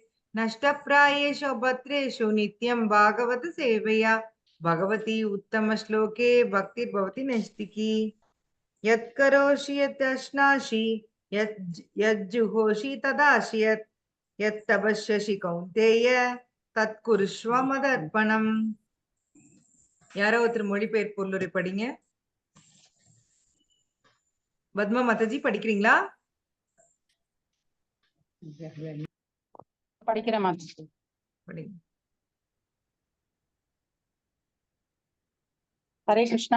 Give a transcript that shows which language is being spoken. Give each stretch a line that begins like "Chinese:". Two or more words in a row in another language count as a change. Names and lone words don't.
Sanskrit: नष्टप्रायेषु भद्रेषु नित्यं भागवत सेवया भगवती उत्तमश्लोके भक्तिर्भवति नैष्टिकी। यत्करोषि यदश्नासि यज्जुहोषि तदासि यत्तपस्यसि कौन्तेय तत्कुरुष्व मदर्पणम्।
Tamil: யாரோ ஒருத்தர் மொழிபெயர்ப்பு பொருளுரை படிங்க. பத்மா மாதாஜி படிக்கிறீங்களா? படிக்கிற மாதாஜி படிங்க. ஹரே கிருஷ்ணா.